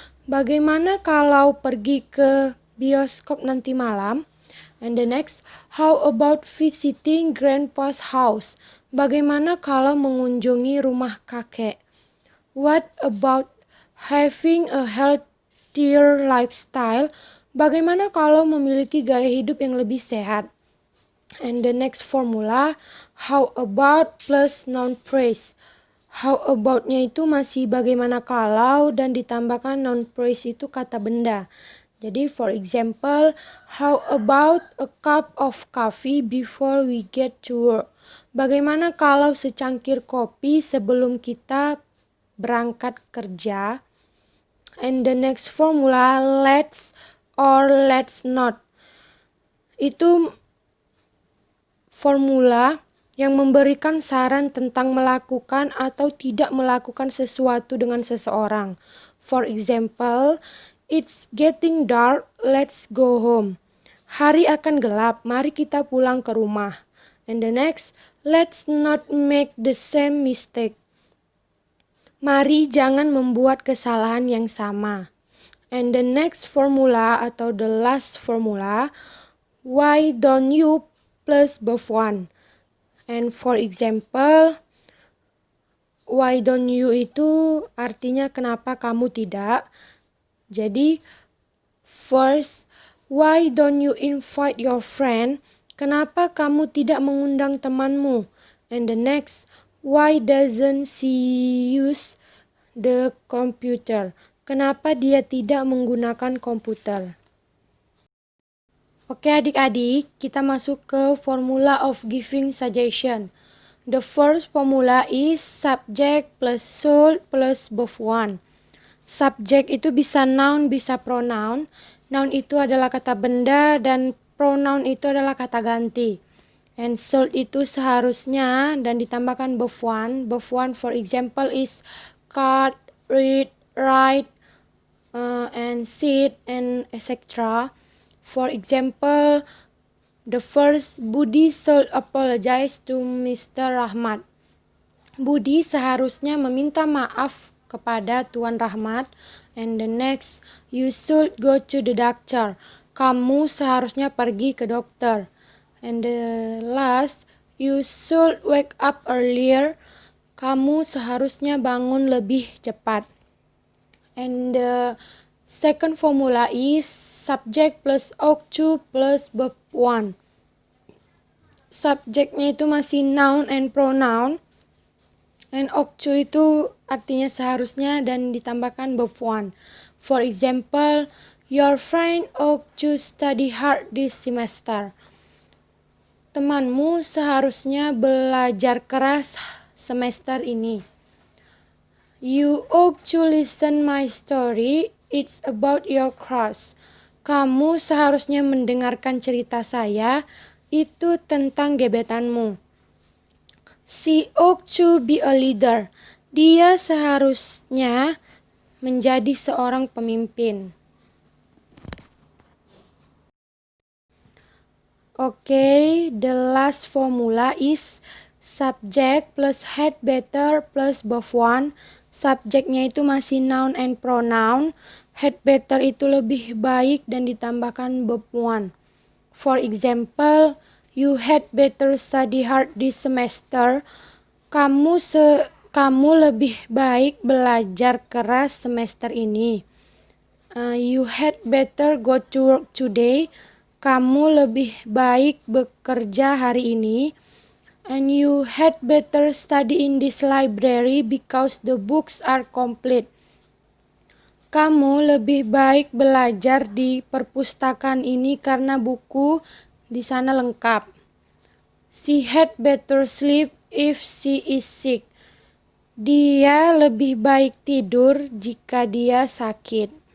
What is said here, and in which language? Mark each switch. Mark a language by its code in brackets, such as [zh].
[id] Bagaimana kalau pergi ke bioskop nanti malam? [en] And the next, how about visiting grandpa's house? [id] Bagaimana kalau mengunjungi rumah kakek? [en] What about having a healthier lifestyle? [id] Bagaimana kalau memiliki gaya hidup yang lebih sehat? [en] And the next formula, how about plus noun phrase. How about- [id] nya itu masih bagaimana kalau dan ditambahkan noun phrase itu kata benda. Jadi [en] for example, how about a cup of coffee before we get to work? [id] Bagaimana kalau secangkir kopi sebelum kita berangkat kerja? [en] And the next formula, let's or let's not. [id] Itu formula yang memberikan saran tentang melakukan atau tidak melakukan sesuatu dengan seseorang. [en] For example, it's getting dark, let's go home. [id] Hari akan gelap, mari kita pulang ke rumah. [en] And the next, Let's not make the same mistake. [id] Mari jangan membuat kesalahan yang sama. [en] And the next formula atau the last formula, why don't you plus both one. And for example, why don't you [id] itu artinya kenapa kamu tidak. Jadi [en] first, why don't you invite your friend? [id] Kenapa kamu tidak mengundang temanmu? [en] And the next, why doesn't she use the computer? [id] Kenapa dia tidak menggunakan komputer? Oke adik-adik, kita masuk ke [en] formula of giving suggestion. The first formula is subject plus should plus both one. [id] Subject itu bisa noun, bisa pronoun. Noun itu adalah kata benda dan pronoun itu adalah kata ganti. [en] And should [id] itu seharusnya dan ditambahkan both one. [en] Both one for example is cut, read, write, and sit, and etc. For example, the first, Budi should apologize to Mr. Rahmat. [id] Budi seharusnya meminta maaf kepada Tuan Rahmat. [en] And the next, you should go to the doctor. [id] Kamu seharusnya pergi ke dokter. [en] And the last, you should wake up earlier. [id] Kamu seharusnya bangun lebih cepat. [en] And the second formula is subject plus ought to plus verb one. [id] Subjeknya itu masih [en] noun and pronoun. And ought to [id] itu artinya seharusnya dan ditambahkan verb one. [en] For example, your friend ought to study hard this semester. [id] Temanmu seharusnya belajar keras semester ini. [en] You ought to listen my story. It's about your crush. [id] Kamu seharusnya mendengarkan cerita saya. Itu tentang gebetanmu. [en] She ought to be a leader. [id] Dia seharusnya menjadi seorang pemimpin. [en] Okay, the last formula is subject plus had better plus both one. [id] Subjeknya itu masih noun and pronoun. Had better itu lebih baik dan ditambahkan verb one. [en] For example, you had better study hard this semester. [id] Kamu lebih baik belajar keras semester ini. [en] You had better go to work today. [id] Kamu lebih baik bekerja hari ini. [en] And you had better study in this library because the books are complete. [id] Kamu lebih baik belajar di perpustakaan ini karena buku di sana lengkap. [en] She had better sleep if she is sick. [id] Dia lebih baik tidur jika dia sakit.